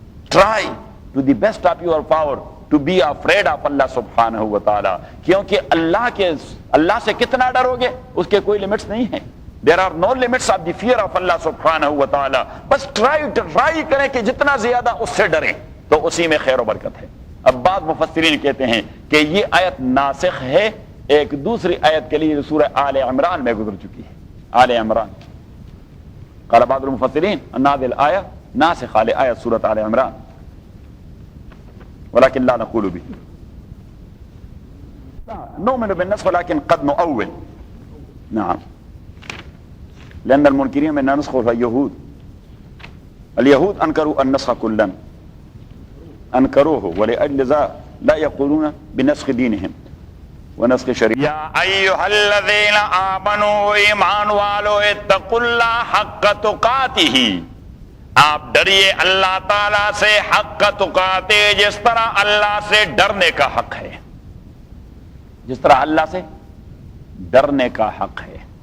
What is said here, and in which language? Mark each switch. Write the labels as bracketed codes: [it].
[en] try to the best of your power to be afraid of [ur] اللہ سبحانہ و تعالیٰ، کیونکہ اللہ سے کتنا ڈرو گے اس کے کوئی لمٹس نہیں ہیں. [en] There are no limits of the fear of Allah subhanahu wa ta'ala. [ur] بس ٹرائی کریں کہ جتنا زیادہ اس سے ڈریں تو اسی میں خیر و برکت ہے. اب بعض مفسرین کہتے ہیں کہ یہ آیت ناسخ ہے ایک دوسری آیت کے لیے جو سورہ آل عمران میں گزر چکی ہے. [ar] آل عمران قال بعض المفسرین ان هذه الآية ناسخة لآية سورة آل عمران ولكن لا نقول به، نؤمن بالنسخ ولكن قد نؤول. نعم، لأن المنكرين من نسخ اليهود، اليهود أنكروا النسخ كلا، أنكروه، ولأجل ذا لا يقولون بنسخ دينهم ونسخ شريعة. يا أيها الذين آمنوا [ur] ایمان والو [ar] اتقوا الله حق تقاته، [ur] آپ ڈریے اللہ تعالیٰ سے حق تقاتے، جس طرح اللہ سے ڈرنے کا حق ہے، جس طرح اللہ سے ڈرنے کا حق ہے.